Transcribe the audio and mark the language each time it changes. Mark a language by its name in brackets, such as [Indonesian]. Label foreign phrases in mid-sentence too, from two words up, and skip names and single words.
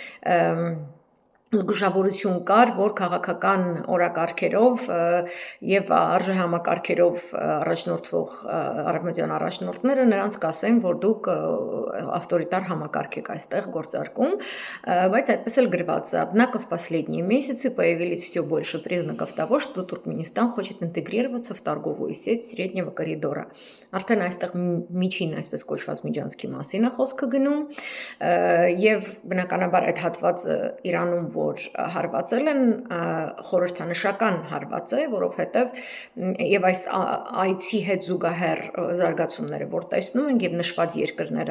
[Armenian] զգուշավորություն կար, որ քաղաքական օրակարգերով եւ արժեհամակարգերով առաջնորդվող արևմտյան առաջնորդները նրանց կասեն, որ դուք ավտորիտար համակարգ եք այստեղ գործարկում, բայց այդպես էլ գրված է. [Russian] Однако в последние месяцы появились все больше признаков того, что Туркменистан хочет интегрироваться в торговую сеть среднего коридора. [Armenian] Արդեն այստեղ միջին այսպես կոչված միջանցքի մասին է խոսքը գնում եւ բնականաբար այդ հատվածը Իրանում որ հարվածել են, խորհրդանշական հարված է, որովհետև եւ այս այցի հետ զուգահեռ զարգացումները, որ տեսնում ենք եւ նշված երկրները